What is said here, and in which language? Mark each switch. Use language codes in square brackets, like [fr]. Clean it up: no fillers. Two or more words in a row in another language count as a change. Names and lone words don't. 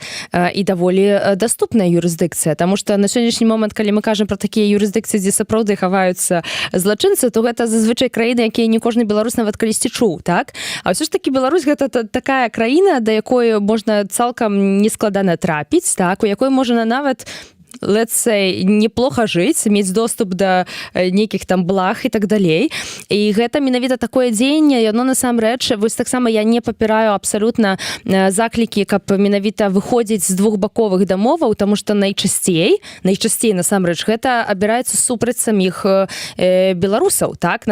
[be] І даволі даступная юрысдыкцыя, таму што на сённяшні момант, калі мы кажам пра такія юрысдыкцыі, дзе сапраўды хаваюцца злачынцы, то гэта зазвычай краіны, якія не кожны беларус нават калісьці чуў, так? А ўсё ж такі Беларусь гэта такая краіна, да якой можна цалкам нескладана трапіць, так? У якой можна нават [en] let's say, [be] неплохо жыць, мець доступ да нейкіх там благ і так далей. І гэта менавіта такое дзеянне, яно насамрэч, вось таксама я не папіраю абсалютна заклікі, каб менавіта выходзіць з двухбаковых дамоваў, таму што найчасцей насамрэч гэта абіраецца супраць саміх беларусаў, так?